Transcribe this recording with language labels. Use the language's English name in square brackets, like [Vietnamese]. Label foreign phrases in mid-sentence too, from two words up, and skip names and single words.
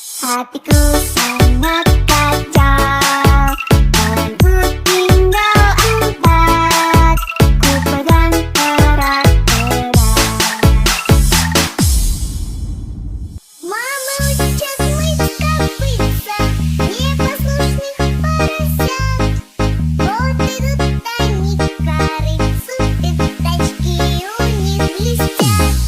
[Indonesian] Hatiku sangat kacau, tanganku tinggal 4, ku pegang erat-erat. [Russian] Мама учит мыть копытца непослушных поросят. Вот идут они корицу, пятачки у них блестят.